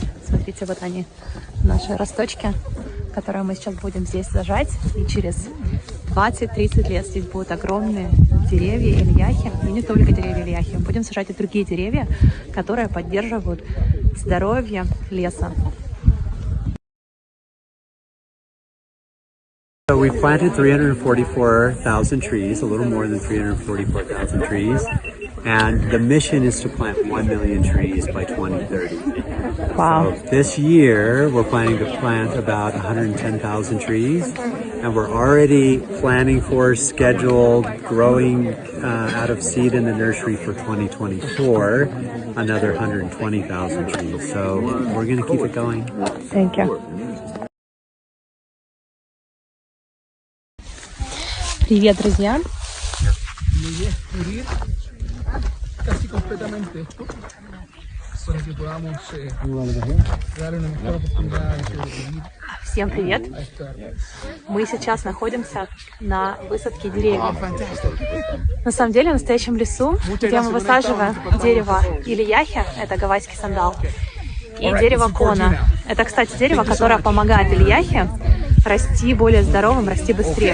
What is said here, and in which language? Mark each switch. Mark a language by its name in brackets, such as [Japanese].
[Russian] Смотрите, вот они, наши росточки, которые мы сейчас будем здесь сажать. И через 20-30 лет здесь будут огромные деревья ильяхи. И не только деревья ильяхи. Будем сажать и другие деревья, которые поддерживают здоровье леса. [English] So we planted 344,000 trees, a little more than 344,000 trees, and the mission is to plant 1 million trees by 2030. Wow. So this year, we're planning to plant about 110,000 trees, and we're already planning for scheduled growing out of seed in the nursery for 2024, another 120,000 trees. So we're going to keep it going. Thank you. [Russian] Привет, друзья! [Spanish] Casi completamente esto para que podamos darle una mejor oportunidad de vivir. [Russian] Всем привет! Мы сейчас находимся на высадке деревьев. На самом деле, в настоящем лесу, где мы высаживаем дерево ильяхи, это гавайский сандал, и дерево кона. Это, кстати, дерево, которое помогает ильяхе расти более здоровым, расти быстрее.